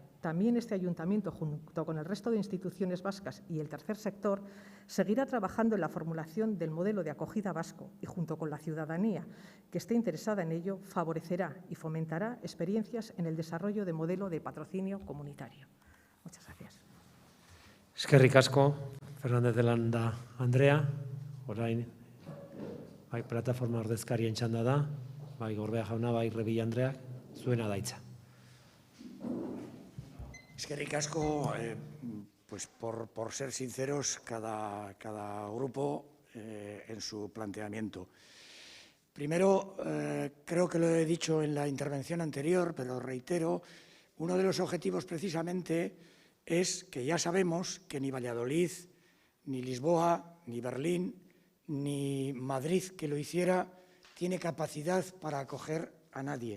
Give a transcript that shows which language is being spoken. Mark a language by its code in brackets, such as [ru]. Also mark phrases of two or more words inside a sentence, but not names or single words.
[es] También este Ayuntamiento, junto con el resto de instituciones vascas y el tercer sector, seguirá trabajando en la formulación del modelo de acogida vasco y, junto con la ciudadanía que esté interesada en ello, favorecerá y fomentará experiencias en el desarrollo de modelo de patrocinio comunitario. Muchas gracias. [eu] Eskerrik asko, Fernández de Landa Andrea. Orain, bai, plataforma ordezkarien txanda da, bai, Gorbea jauna, bai, Revilla Andreak. Zuena da hitza. Eskerrik asko, [es] pues por ser sinceros, cada grupo en su planteamiento. Primero, creo que lo he dicho en la intervención anterior, pero reitero, uno de los objetivos precisamente es que ya sabemos que ni Valladolid, ni Lisboa, ni Berlín, ni Madrid, que lo hiciera, tiene capacidad para acoger a nadie.